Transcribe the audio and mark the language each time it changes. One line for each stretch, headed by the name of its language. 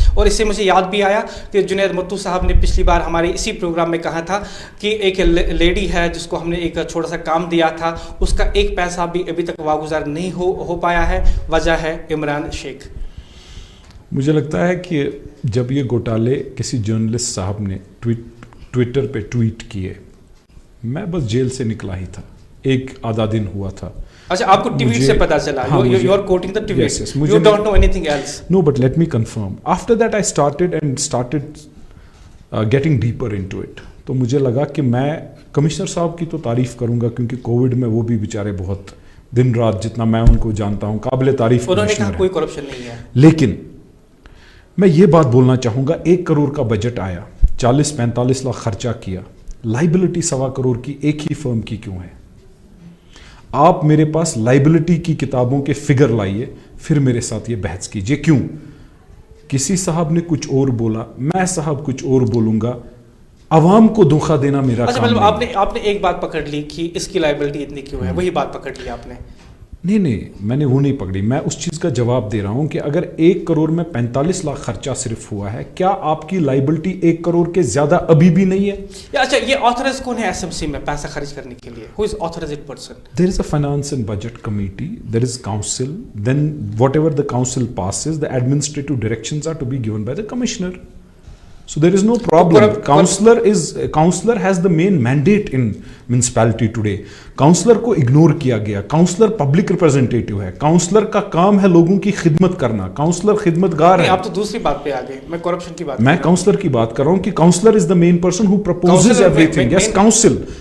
Urdu: اور اس سے مجھے یاد بھی آیا کہ جنید متو صاحب نے پچھلی بار ہمارے اسی پروگرام میں کہا تھا کہ ایک لیڈی ہے جس کو ہم نے ایک چھوٹا سا کام دیا تھا, اس کا ایک پیسہ بھی ابھی تک واگزار نہیں ہو پایا ہے, وجہ ہے عمران شیخ. مجھے لگتا ہے کہ جب یہ گھوٹالے کسی جرنلسٹ صاحب نے ٹویٹر پہ ٹویٹ کیے, میں بس جیل سے نکلا ہی تھا, ایک آدھا دن ہوا تھا. اچھا, آپ کو ٹویٹ سے پتا چلا,
English: you are quoting the tweet, you don't know anything else. No, but let me confirm. After that I started getting deeper into it.
Urdu: تو مجھے لگا کہ میں کمشنر صاحب کی تو تعریف کروں گا, کیونکہ کووڈ میں وہ بھی بیچارے بہت دن رات, جتنا میں ان کو جانتا ہوں, قابل تعریف. انہوں نے کہا کوئی کرپشن نہیں ہے. لیکن میں یہ بات بولنا چاہوں گا, 1 کروڑ کا بجٹ آیا, 40-45 لاکھ خرچہ کیا, لائبلٹی 1.25 کروڑ کی ایک ہی فرم کی کیوں ہے؟ آپ میرے پاس لائبلٹی کی کتابوں کے فگر لائیے, پھر میرے ساتھ یہ بحث کیجئے. کیوں؟ کسی صاحب نے کچھ اور بولا, میں صاحب کچھ اور بولوں گا, عوام کو دھوکہ دینا میرا کام نہیں. آپ نے ایک بات پکڑ لی کہ اس کی لائبلٹی اتنی کیوں ہے, وہی بات پکڑ لی آپ نے. نہیں, میں نے وہ نہیں پکڑی, میں اس چیز کا جواب دے رہا ہوں کہ اگر 1 کروڑ میں 45 لاکھ خرچہ صرف ہوا ہے, کیا آپ کی لائبلٹی 1 کروڑ کے زیادہ ابھی بھی نہیں ہے؟ اچھا, یہ آتھرائز کون ہے ایس ایم سی میں پیسہ خرچ کرنے کے لیے؟
English: Who is authorized person? There is a finance and budget committee, there is council, then whatever the council passes, the administrative directions are to be given by the commissioner. So there is no problem. Councillor has the main mandate in municipality today.
Urdu: Councillor کو ignore کیا گیا. Councillor public representative ہے. Councillor کا کام ہے لوگوں کی خدمت کرنا. Councillor خدمتگار ہے. آپ تو دوسری بات پہ آ گئے, میں کرپشن کی بات. میں Councillor کی بات کر رہا ہوں کہ
English: Councillor is the main person who proposes everything. Yes, Council.